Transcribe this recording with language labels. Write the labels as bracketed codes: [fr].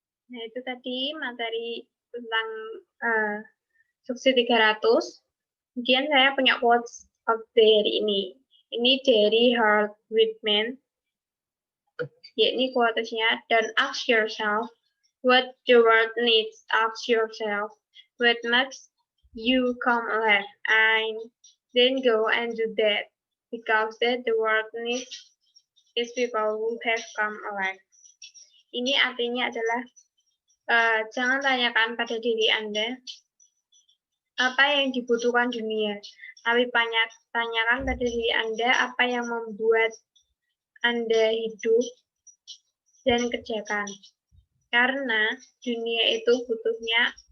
[id] Nah, itu tadi materi tentang Suksi 300. Kemudian saya punya quotes of the hari ini. Ini dari Harold Whitman. Yakni quotesnya, [en] don't ask yourself what the world needs, ask yourself what makes you come alive, and then go and do that, because that the world needs is people who have come alive. [id] Ini artinya adalah jangan tanyakan pada diri Anda apa yang dibutuhkan dunia, tapi tanyakan pada diri Anda apa yang membuat Anda hidup dan kerjakan. Karena dunia itu butuhnya